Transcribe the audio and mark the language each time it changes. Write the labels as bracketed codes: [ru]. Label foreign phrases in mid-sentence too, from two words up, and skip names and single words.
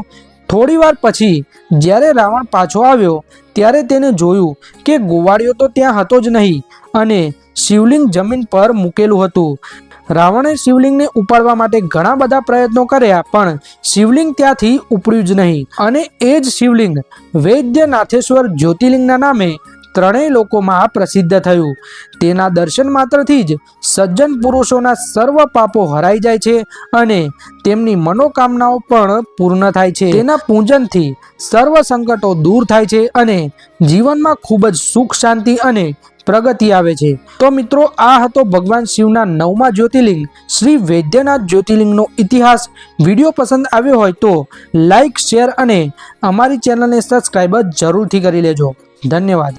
[gu] થોડીવાર પછી જ્યારે રાવણ પાછો આવ્યો ત્યારે તેણે જોયું કે ગોવાળિયો તો ત્યાં હતો જ નહીં અને શિવલિંગ જમીન પર મૂકેલું હતું। રાવણે શિવલિંગ ને ઉપાડવા માટે ઘણા બધા પ્રયત્નો કર્યા, પણ શિવલિંગ ત્યાંથી ઉપડ્યું જ નહીં અને એ જ શિવલિંગ વૈદ્યનાથેશ્વર જ્યોતિર્લિંગના નામે 3 લોકોમાં પ્રસિદ્ધ થયું। તેના દર્શન માત્રથી જ સજ્જન પુરુષોના સર્વ પાપો હરાઈ જાય છે અને તેમની મનોકામનાઓ પણ પૂર્ણ થાય છે। તેના પૂજનથી સર્વ સંકટો દૂર થાય છે અને જીવનમાં ખૂબ જ સુખ શાંતિ અને પ્રગતિ આવે છે। તો મિત્રો, આ હતો ભગવાન શિવના 9મા જ્યોતિર્લિંગ શ્રી વૈદ્યનાથ જ્યોતિર્લિંગનો ઇતિહાસ। વિડિયો પસંદ આવ્યો હોય તો લાઇક, શેર અને અમારી ચેનલને સબ્સ્ક્રાઇબ જરૂરથી કરી લેજો। ધન્યવાદ।